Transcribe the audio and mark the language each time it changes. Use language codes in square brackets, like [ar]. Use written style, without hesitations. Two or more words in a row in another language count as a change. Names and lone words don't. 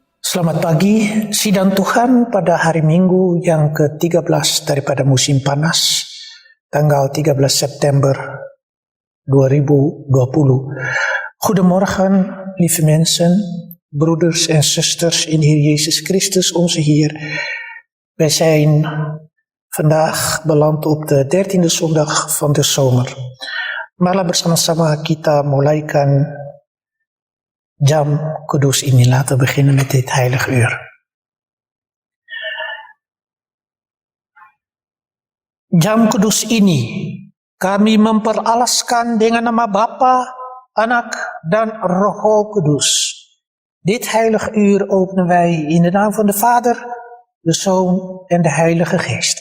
[id] Selamat pagi, sidang Tuhan pada hari Minggu yang ke-13 daripada musim panas, tanggal 13 September 2020. [nl] Goedemorgen, lieve mensen, broeders en zusters in Heer Jezus Christus, onze Heer. Wij zijn vandaag beland op de 13e zondag van de zomer. [id] Marilah bersama-sama kita mulaikan jam kudus ini. [nl] Laten we beginnen met dit heilig uur. [id] Jam kudus ini kami memperalaskan dengan nama Bapa, Anak dan Roh Kudus. [nl] Dit heilig uur openen wij in de naam van de Vader, de Zoon en de Heilige Geest.